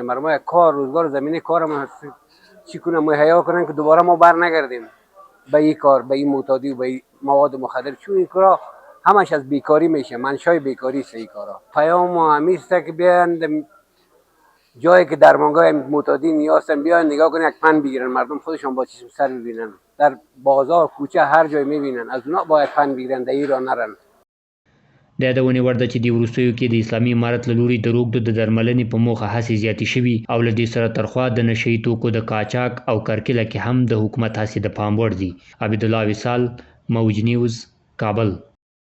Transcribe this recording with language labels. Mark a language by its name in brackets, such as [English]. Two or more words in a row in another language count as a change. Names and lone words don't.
[Persian] ما کار روزگار زمینه کارمون چی کنه مهیا کنن که دوباره ما بر نگردیم به این کار، به این معتادی و به این مواد مخدر، چون این کارا همش از بیکاری میشه، منشای بیکاری است این کارا. پیام همین است که بیان جایی که درمانگاه معتادی نیازن بیان نگاه کنن، یک پن بگیرن، مردم خودشون با چشم سر ببینن، در بازار کوچه هر جای میبینن، از اونا باید پن بگیرن، در ایران نرن. [Pashto] د یادونې وړ ده چې د وروستیو کې د اسلامي امارت له لوري د روږدو د درملنې په موخه هڅې زیاتې شوي او له دې سره ترخوا د نشهیي توکو د قاچاق او کرکیله کې هم د حکومت هڅې د پام وړ دي. عبدالله وصال، موج نیوز، کابل.